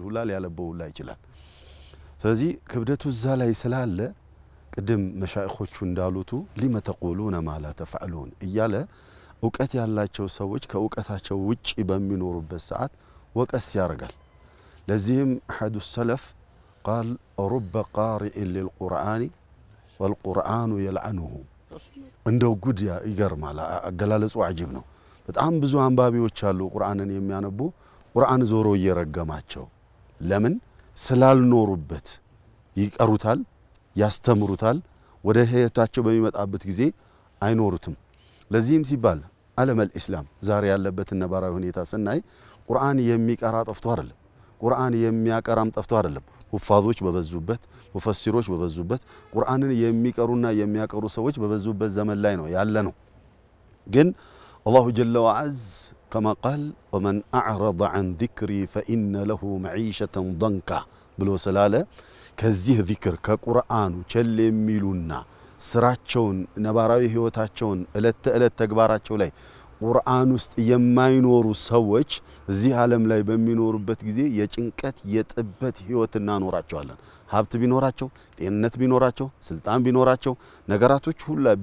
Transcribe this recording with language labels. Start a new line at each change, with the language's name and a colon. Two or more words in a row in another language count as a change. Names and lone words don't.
Amharic: ሁላ ሊያነበው ሁላ ይችላል። ስለዚህ ክብደቱ እዛ ላይ ስላለ ቅድም መሻይኾቹ እንዳሉቱ
Arabic: لم تقولون ما لا تفعلون
Amharic: እያለ እውቀት ያላቸው ሰዎች ከእውቀታቸው ውጪ በሚኖሩበት ሰዓት ወቀስ ያደርጋል። ለዚህም
Arabic: أحد السلف قال رب قارئ للقرآن والقرآن
Amharic: يلعنه እንደው ጉድ ይገርማል። አገላለጹ አጂብ ነው። በጣም ብዙ አንባቢዎች አሉ ቁርአንን የሚያነቡ ቁርአን ዞሮ እየረገማቸው ለምን ስላልኖሩበት ይቀሩታል፣ ያስተምሩታል። ወደ ህይወታቸው በሚመጣበት ጊዜ አይኖሩትም። ለዚህም ሲባል
Arabic: عالم الإسلام
Amharic: ዛሬ ያለበት ነባራዊ ሁኔታ ስናይ ቁርአን የሚቀራ ጠፍቶ አይደለም፣ ቁርአን የሚያቀራም ጠፍቶ አይደለም። ሁፋዞች በበዙበት ሙፈሲሮች በበዙበት ቁርአንን የሚቀሩና የሚያቀሩ ሰዎች በበዙበት ዘመን ላይ ነው ያለ ነው። ግን
Arabic: الله جل وعز كما قال ومن أعرض عن ذكري فإن له معيشة ضنكا
Amharic: ብሎ ስላለ ከዚህ ذكر ከቁርአኑ ቸል የሚሉና ስራቸውን ነባራዊ ህይወታቸውን እለት ተእለት ተግባራቸው ላይ ቁርአን ውስጥ የማይኖሩ ሰዎች እዚህ ዓለም ላይ በሚኖሩበት ጊዜ የጭንቀት የጥበት ህይወት እናኖራቸዋለን። ሀብት ቢኖራቸው ጤንነት ቢኖራቸው ስልጣን ቢኖራቸው ነገራቶች ሁሉ